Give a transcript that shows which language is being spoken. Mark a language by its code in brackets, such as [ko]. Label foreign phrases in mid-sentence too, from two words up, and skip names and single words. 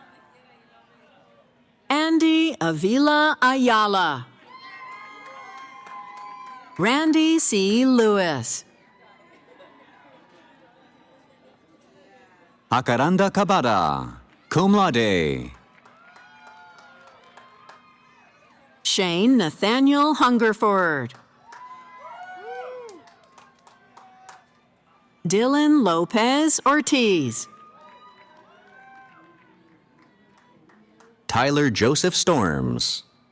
[en] Andy Avila Ayala. Randy C. Lewis. Akaranda Kabada, [la] cum laude. [en] Shane Nathaniel Hungerford. Dylan Lopez Ortiz. Tyler Joseph Storms.